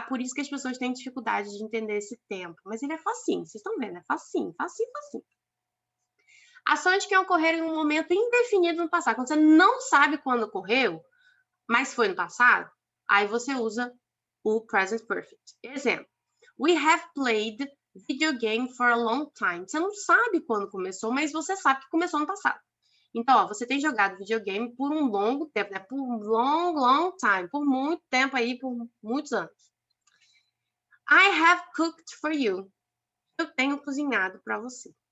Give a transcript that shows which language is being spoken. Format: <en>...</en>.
<pt>Por isso que as pessoas têm dificuldade de entender esse tempo. Mas ele é facinho, vocês estão vendo? É facinho, facinho, facinho. Ações que ocorreram em um momento indefinido no passado. Quando você não sabe quando ocorreu, mas foi no passado, aí você usa o present perfect. Exemplo.</pt> <en>We have played video game for a long time.</en> <pt>Você não sabe quando começou, mas você sabe que começou no passado. Então, ó, você tem jogado videogame por um longo tempo, né? Por um long time, por muito tempo aí, por muitos anos.</pt> <en>I have cooked for you.</en> <pt>Eu tenho cozinhado para você.</pt>